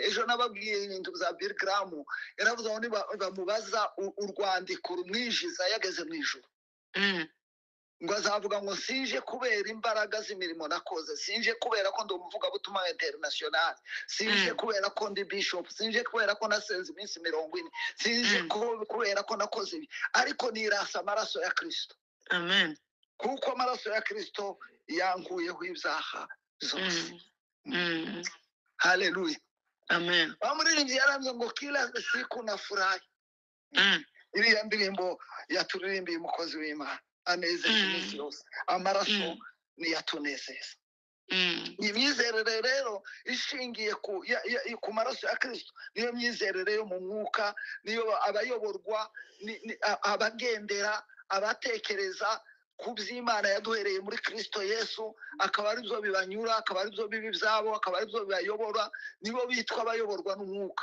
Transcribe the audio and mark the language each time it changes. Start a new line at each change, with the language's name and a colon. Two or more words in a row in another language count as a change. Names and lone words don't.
Kinyarwanda: Ejo nababwiye ibintu bya Bill Graham, yaravuze ngo bamubaza urwandiko rumwinjiza yageze mu ijuru, ngo azavuga ngo sinje kubera imbaraga z'imirimo nakoze, sinje kubera ko ndi umuvugabutumwa international, sinje kubera ko ndi bishop, sinje kubera ko nasenze iminsi 40, sinje kubera ko nakoze ibi, ariko nirasa amaraso ya Kristo. Amen. Kuko amaraso ya Kristo yankuyeho ibyaha zose. Mm. Haleluya. Amen. Bamuririmbyi yaramye ngo
Swahili: kila siku nafurahi.
Kinyarwanda: Iriya ndirimbo yaturirimbiye umukozi w'Imana anezeza iminsi yose. Amaraso ni yatunezeza. Imyizerere rero ishingiye ku maraso ya Kristo niyo myizerere yo mu mwuka, niyo abayoborwa, abagendera, abatekereza ku by'Imana yaduhereye muri Kristo Yesu, akaba ari byo bibanyura, akaba ari byo bibi byabo, akaba ari byo bibayobora, nibo bitwa abayoborwa n'umwuka.